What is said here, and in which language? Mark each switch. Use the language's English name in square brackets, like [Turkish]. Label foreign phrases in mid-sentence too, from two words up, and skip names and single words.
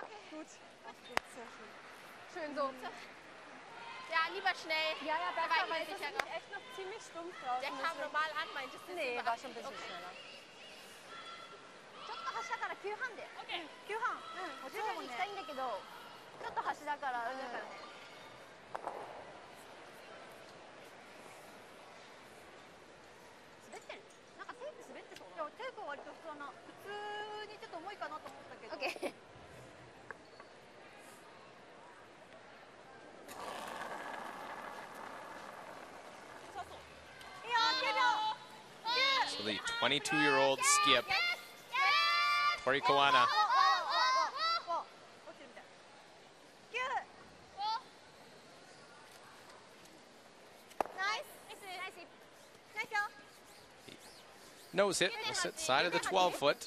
[German] Ja, lieber schnell. Ja, ja, da war ich echt noch ziemlich stumpf drauf. Der kam normal an, meinte es. Nee, war schon ein bisschen schneller. [Japanese] ちょっと端だから9半で。9半。うん。徐々に行きたいんだけど、ちょっと端だからあれだからね。滑ってる。なんかテープ滑ってそうな。いや、テープは割と普通な。普通にちょっと重いかなと思ったけど。オッケー。 [English] So the 22-year-old skip, Tori Kawana. Nose hit, side of the 12-foot.